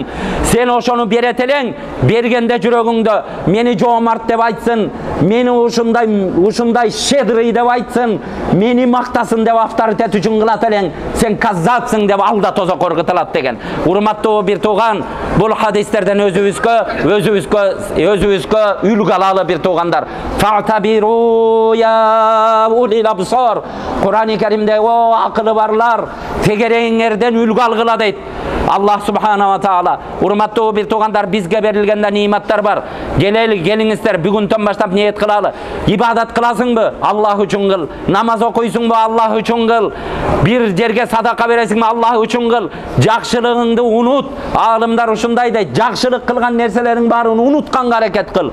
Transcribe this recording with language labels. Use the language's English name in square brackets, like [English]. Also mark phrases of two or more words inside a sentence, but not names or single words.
[Kyrgyz] Сен ошону берет элең, бергенде жүрөгүңдө мени жоомарт деп айтсын, мени ушундай щедрый деп айтсын, мени мактасын деп авторитет үчүн кылат элең, сен каззапсың деп алда тозокко ыргытылат деген. Урматтуу бир тууган, бул хадистерден өзүбүзгө үлгү алалы бир туугандар. [Arabic] فاعتبروا يا أولي الأبصار. [Kyrgyz] Кур'ан-ы Керимде о акылы барлар, тегереңерден үлгү алгыла дейт Аллах [Arabic] سبحانه وتعالى. [Kyrgyz] Урматтуу бир туугандар, бизге берилген ниматтар бар. Келиңиздер, бүгүндөн баштап ниет кылалы. Ибадат кыласыңбы? Аллах үчүн кыл. Намаз окуйсуңбу? Аллах үчүн кыл. Бир жерге садака бересиңби? Аллах үчүн кыл. Жакшылыгыңды унут. Аалымдар ушундай дейт, жакшылык кылган нерселериң баарын унутканга аракет кыл.